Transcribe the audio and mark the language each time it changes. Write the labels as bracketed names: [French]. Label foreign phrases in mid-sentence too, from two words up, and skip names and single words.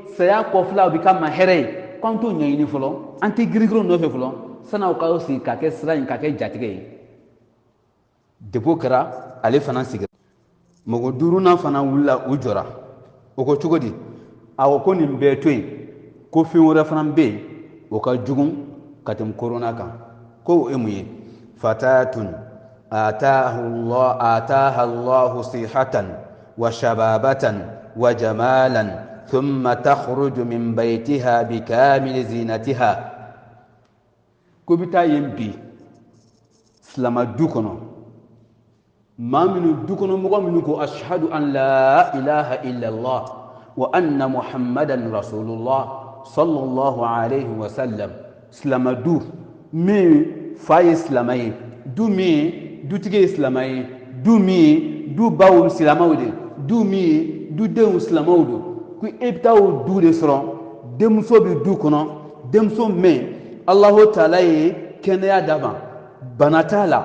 [Bambara] saya kɔfɛla o bɛ kɛ ma hɛrɛ ye k'an t'o ɲɛɲini fɔlɔ an tɛ girin-girin nɔfɛ fɔlɔ san'aw ka sigi ka kɛ sira in ka kɛ jatigɛ ye depo kɛra ale fana sigira mɔgɔ duurunan fana wulila u jɔra o ko cogo di a ko nin bɛɛ to yen ko fɛn wɛrɛ fana bɛ yen o ka jugu ka tɛmɛ korona kan ko o ye mun ye fatatun [Arabic] آتاها الله صحةً وشبابةً وجمالاً ثم تخرج من بيتها بكامل [Bambara] zinatiha ko bi taa yen bi silama du kɔnɔ maa minnu du kɔnɔ mɔgɔ minnu ko [Arabic] أشهد أن لا إله إلا الله وأن محمداً رسول الله صلى الله عليه وسلم [Bambara] silama du min fa ye silama ye du min dutigi ye silama ye du min du baw silamaw de du min du denw silamaw do ko e bɛ taa o du de sɔrɔ denmuso bɛ du kɔnɔ denmuso min Allahu taala ye kɛnɛya d'a ma bana t'a la